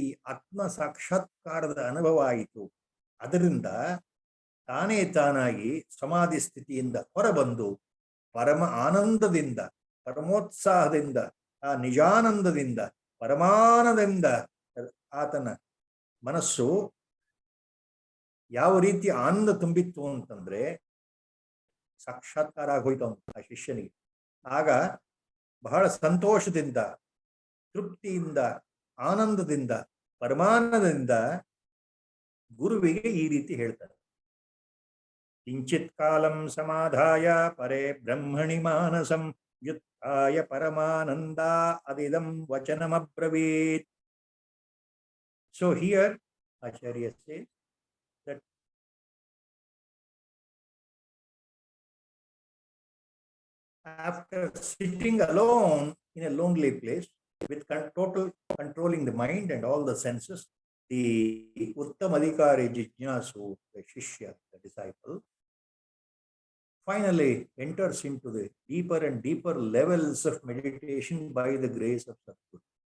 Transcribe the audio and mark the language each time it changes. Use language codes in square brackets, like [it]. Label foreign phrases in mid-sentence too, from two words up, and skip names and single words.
[kn] ಆತ್ಮ ಸಾಕ್ಷಾತ್ಕಾರದ ಅನುಭವ ಆಯಿತು, ಅದರಿಂದ ತಾನೇ ತಾನಾಗಿ ಸಮಾಧಿ ಸ್ಥಿತಿಯಿಂದ ಹೊರಬಂದು ಪರಮ ಆನಂದದಿಂದ, ಪರಮೋತ್ಸಾಹದಿಂದ, ಆ ನಿಜಾನಂದದಿಂದ, ಪರಮಾನಂದದಿಂದ ಆತನ ಮನಸ್ಸು ಯಾವ ರೀತಿ ಆನಂದ ತುಂಬಿತ್ತು ಅಂತಂದ್ರೆ ಸಾಕ್ಷಾತ್ಕಾರ ಆಗೋಯ್ತು ಆ ಶಿಷ್ಯನಿಗೆ. ಆಗ ಬಹಳ ಸಂತೋಷದಿಂದ, ತೃಪ್ತಿಯಿಂದ, ಆನಂದದಿಂದ, ಪರಮಾನಂದದಿಂದ ಗುರುವಿಗೆ ಈ ರೀತಿ ಹೇಳ್ತಾರೆ. [sa] किंचित् कालं समाधाय परे ब्रह्मणि मानसम् युत्तय परमानन्द अदिदम् वचनम् अब्रवीत्. [en] So here Acharya says that after sitting alone in a lonely place with total controlling the mind and all the senses, the [sa] उत्तमाधिकारी जिज्ञासु, [en] the Shishya, the disciple, finally enters into the deeper and deeper levels of meditation by the grace of Satguru.